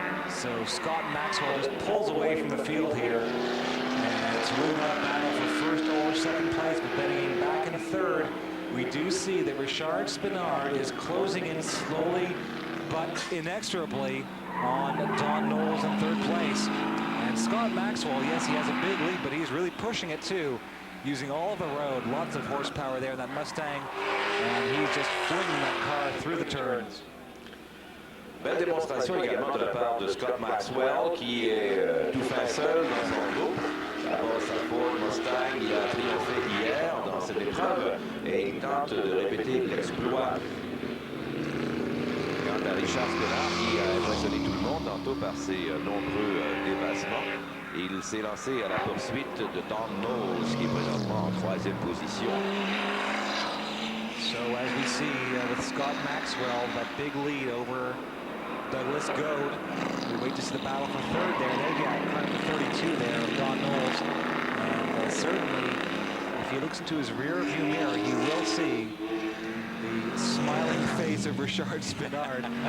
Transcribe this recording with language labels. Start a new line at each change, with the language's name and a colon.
English: So Scott Maxwell just pulls away from the field here. And it's really not a battle for first or second place, but then back in third, we do see that Richard Spinard is closing in slowly but inexorably on Don Knowles in 3rd place. And Scott Maxwell, yes, he has a big lead, but he's really pushing it too, using all of the road, lots of horsepower there in that Mustang, and he's just flinging that car through the turns.
French: Belle démonstration également de la part de Scott Maxwell qui est tout fin seul dans son groupe. D'abord sa Ford Mustang, il a triomphé hier dans cette épreuve et il tente de répéter l'exploit. Quant à Richard Spinard qui a impressionné tout le monde tantôt par ses nombreux dépassements, il s'est lancé à la poursuite de Don Knowles qui est présentement en 3e position.
English: So as we see with Scott Maxwell, that big lead over Douglas Goad. We wait to see the battle for 3rd there. There you got car number 32 there of Don Knowles. And certainly, if he looks into his rear view mirror, he will see the smiling face of Richard Spinard.